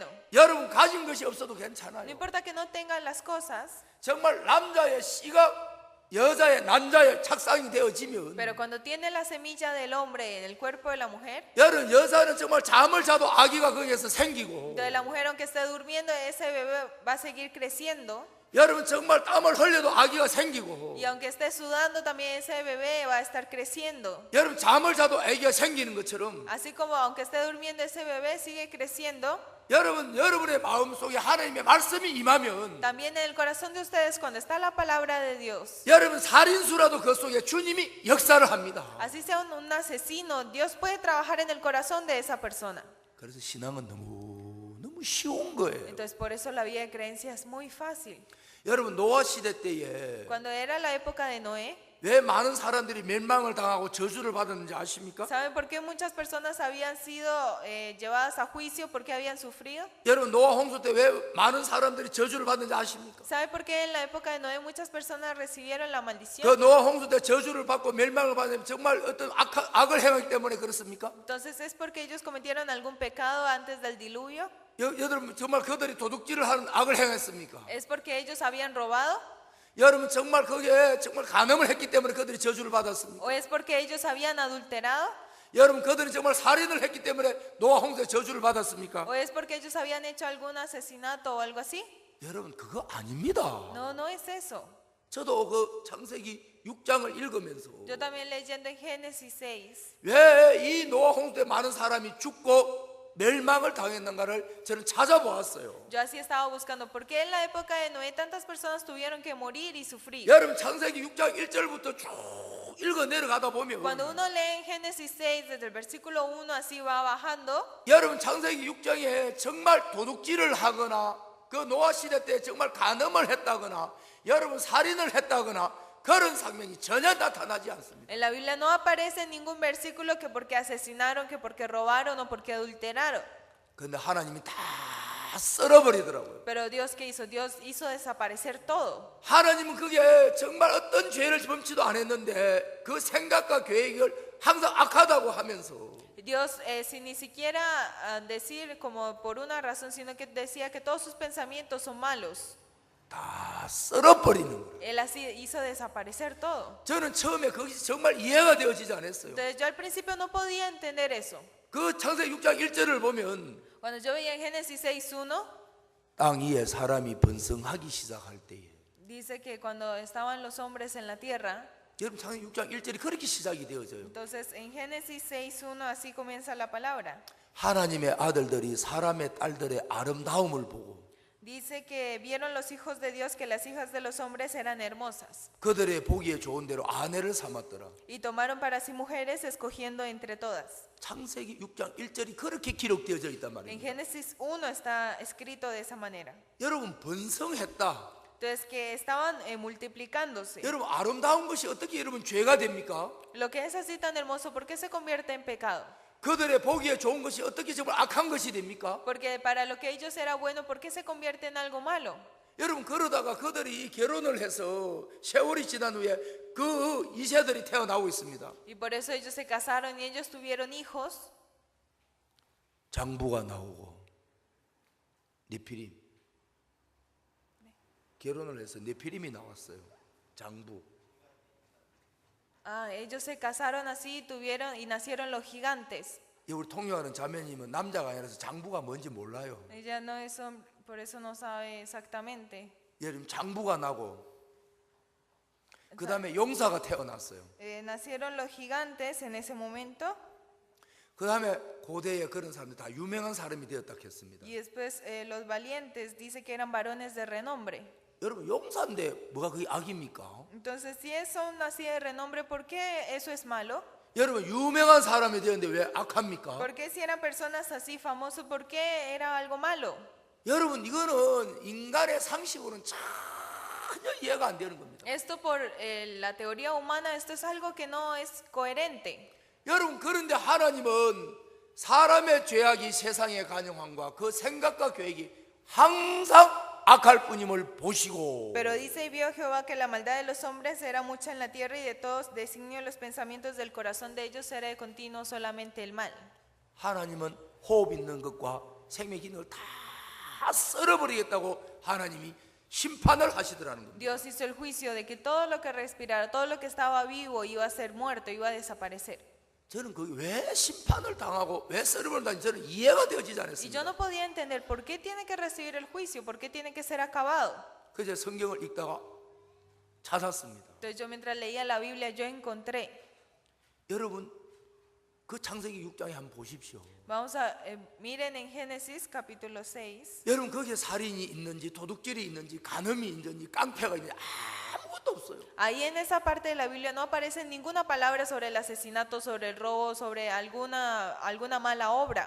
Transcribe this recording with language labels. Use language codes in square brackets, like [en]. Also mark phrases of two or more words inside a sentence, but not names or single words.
[ko] 여러분 가진 것이 없어도 no 괜찮아요. [es] importa que no tengan las cosas, [ko] 정말 남자의 씨가 여자의 남자의 착상이 되어지면 [es] pero cuando tiene la semilla del hombre en el cuerpo de la mujer, [ko] 여러분 여자는 정말 잠을 자도 아기가 거기에서 생기고 [es] entonces la mujer aunque esté durmiendo, ese bebé va a seguir creciendo. [ko] 여러분 정말 땀을 흘려도 아기가 생기고 [es] Y aunque esté sudando, también ese bebé va a estar creciendo. [ko] 여러분 잠을 자도 아기가 생기는 것처럼 [es] Así como aunque esté durmiendo, ese bebé sigue creciendo. [ko] 여러분의 마음속에 하나님의 말씀이 임하면 [es] También en el corazón de ustedes, cuando está la palabra de Dios, [ko] 여러분 살인수라도 그 속에 주님이 역사를 합니다. [es] así sea un asesino, Dios puede trabajar en el corazón de esa persona. [ko] 그래서 신앙은 너무 쉬운 거예요. [es] Entonces por eso la vida de creencia es muy fácil. [ko] 여러분 노아 시대 때에 [es] Cuando era la época de Noé, [ko] 왜 많은 사람들이 멸망을 당하고 저주를 받았는지 아십니까? [es] ¿saben por qué muchas personas habían sido llevadas a juicio? ¿Por qué habían sufrido? [ko] 여러분 노아 홍수 때 왜 많은 사람들이 저주를 받는지 아십니까? [es] ¿Saben por qué en la época de Noé muchas personas recibieron la 그 maldición? [ko] 노아 홍수 때 저주를 받고 멸망을 받으면 정말 어떤 악을 행하기 때문에 그렇습니까? [es] Entonces es porque ellos cometieron algún pecado antes del diluvio. [ko] 여러분 정말 그들이 도둑질을 하는 악을 행했습니까? [es] Es porque ellos habían robado. [ko] 여러분 정말 거기에 정말 간음을 했기 때문에 그들이 저주를 받았습니까? [es] ¿O es porque ellos habían adulterado? [ko] 여러분 그들이 정말 살인을 했기 때문에 노아 홍수에 저주를 받았습니까? [es] ¿O es porque ellos habían hecho algún asesinato o algo así? [ko] 여러분 그거 아닙니다. [es] No, no es eso. [ko] 저도 그 창세기 6장을 읽으면서 [es] Yo también leyendo en Génesis 6, [ko] 왜 이 노아 홍수 때 많은 사람이 죽고 멸망을 당했는가를 저는 찾아보았어요. [es] yo así estaba buscando por qué en la época de Noé tantas personas tuvieron que morir y sufrir. [ko] 여러분 창세기 6장 1절부터 쭉 읽어 내려가다 보면 [es] Cuando uno lee en Génesis 6, desde el versículo 1 así va bajando, [ko] 여러분 창세기 6장에 정말 도둑질을 하거나 그 노아 시대 때 정말 간음을 했다거나 여러분 살인을 했다거나 그런 장면이 전혀 나타나지 않습니다. [es] en la Biblia no aparece en ningún versículo que porque asesinaron, que porque robaron o porque adulteraron. [ko] 근데 하나님이 다 썰어버리더라고요. [es] Pero Dios, ¿qué hizo? Dios hizo desaparecer todo. [ko] 하나님은 그게 정말 어떤 죄를 범치도 안 했는데 그 생각과 계획을 항상 악하다고 하면서 [es] Dios, sin ni siquiera decir como por una razón, sino que decía que todos sus pensamientos son malos. [ko] 다 썰어버리는 거예요. [es] Él así hizo desaparecer todo. [ko] 저는 처음에 그것이 정말 이해가 되어지지 않았어요. [es] Entonces yo al principio no podía entender eso. [ko] 그 창세기 6장 1절을 보면 [es] Cuando yo veía en Génesis 6:1, [ko] 땅 위에 사람이 번성하기 시작할 때에 [es] dice que cuando estaban los hombres en la tierra, [ko] 여러분 창세기 6장 1절이 그렇게 시작이 되어져요. [es] entonces en Génesis 6:1 así comienza la palabra. [ko] 하나님의 아들들이 사람의 딸들의 아름다움을 보고 [es] Dice que vieron los hijos de Dios que las hijas de los hombres eran hermosas [ko] 그들의 보기에 좋은 대로 아내를 삼았더라. [es] y tomaron para sí mujeres escogiendo entre todas. [ko] 창세기 6장 1절이 그렇게 기록되어져 있단 En 말입니다. [es] Génesis 1 está escrito de esa manera. [ko] 여러분 번성했다. [es] Entonces que estaban multiplicándose. [ko] 여러분 아름다운 것이 어떻게 여러분 죄가 됩니까? [es] Lo que es así tan hermoso, ¿por qué se convierte en pecado? [ko] 그들의 보기에 좋은 것이 어떻게 정말 악한 것이 됩니까? [es] Porque para lo que ellos era bueno, ¿por qué se convierte en algo malo? [ko] 여러분 그러다가 그들이 결혼을 해서 세월이 지난 후에 그 이세들이 태어나고 있습니다. [es] Y por eso ellos se casaron y ellos tuvieron hijos. [ko] 장부가 나오고 네피림 결혼을 해서 네피림이 나왔어요. 장부. [es] Ellos se casaron así, tuvieron y nacieron los gigantes. [ko] 우리 통역하는 자매님은 남자가 아니라서 장부가 뭔지 몰라요. [es] Ella no es hombre, por eso no sabe exactamente. [ko] 여러분 장부가 나고 그 다음에 용사가 태어났어요. [es] Nacieron los gigantes en ese momento [ko] 그 다음에 고대에 그런 사람들 다 유명한 사람이 되었다 했습니다. [es] y después los valientes dice que eran varones de renombre. [ko] 여러분 용사인데 뭐가 그게 악입니까? [es] Entonces, si son así de renombre, ¿por qué eso es malo? [ko] 여러분 유명한 사람이 되었는데 왜 악합니까? [es] ¿Por qué si eran personas así famosos, por qué era algo malo? [ko] 여러분 이거는 인간의 상식으로는 전혀 이해가 안 되는 겁니다. [es] Esto por la teoría humana, esto es algo que no es coherente. [ko] 여러분 그런데 하나님은 사람의 죄악이 세상의 간영함과 그 생각과 계획이 항상 악할 뿐임을 보시고 [es] Pero dice y vio Jehová que la maldad de los hombres era mucha en la tierra y de todos designio los pensamientos del corazón de ellos era de continuo solamente el mal. [ko] 하나님은 호흡 있는 것과 생명 기능을 다 썰어버리겠다고 하나님이 심판을 하시더라는 겁니다. [es] Dios hizo el juicio de que todo lo que respirara, todo lo que estaba vivo iba a ser muerto, iba a desaparecer. [ko] 저는 그게 왜 심판을 당하고 왜 썰어버린다는지 저는 이해가 되어지지 [es] Y yo [ko] 않았습니다. [es] no podía entender por qué tiene que recibir el juicio, por qué tiene que ser acabado. [ko] 그래서 성경을 읽다가 찾았습니다. [es] Entonces yo mientras leía la Biblia yo encontré, [ko] 여러분 그 창세기 6장에 한번 보십시오. [es] vamos a, miren en Génesis capítulo 6, [ko] 여러분 거기에 살인이 있는지 도둑질이 있는지 간음이 있는지 깡패가 있는지 아무것도 없어요. [es] ahí en esa parte de la Biblia no aparece ninguna palabra sobre el asesinato, sobre el robo, sobre alguna mala obra.